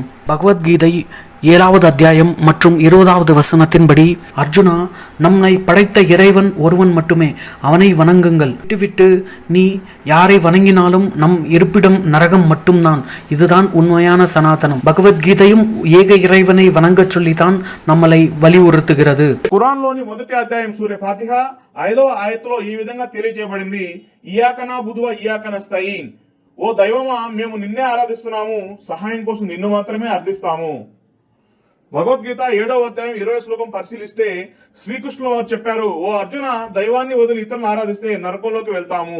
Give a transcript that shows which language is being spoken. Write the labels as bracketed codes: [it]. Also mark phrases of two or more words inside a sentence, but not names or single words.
[ta] பகவத்கீதை 7வது அத்தியாயம் மற்றும் 20வது வசனத்தின்படி, அர்ஜுனா, நம்மை படைத்த இறைவன் ஒருவன் மட்டுமே, அவனை வணங்குங்கள். விட்டுவிட்டு நீ யாரை வணங்கினாலும் நம் இருப்பிடம் நரகம் மட்டும்தான். இதுதான் உண்மையான சனாதனம். பகவத்கீதையும் ஏக இறைவனை வணங்க சொல்லித்தான் நம்மளை வலியுறுத்துகிறது. [te] ఖురాన్లోని మొదటి అధ్యాయం సూర ఫాతిహా 5వ ఆయతలో ఈ విధంగా తెలియజేయబడింది. [ar] إياك نعبد و إياك نستعين. [te] ఓ దైవమా, మేము నిన్నే ఆరాధిస్తున్నాము, సహాయం కోసం నిన్ను మాత్రమే అర్థిస్తాము. భగవద్గీత 7వ అధ్యాయం 20వ శ్లోకం పరిశీలిస్తే శ్రీకృష్ణుల వారు చెప్పారు, ఓ అర్జున, దైవాన్ని వదిలి ఇతరులను ఆరాధిస్తే నరకంలోకి వెళ్తాము.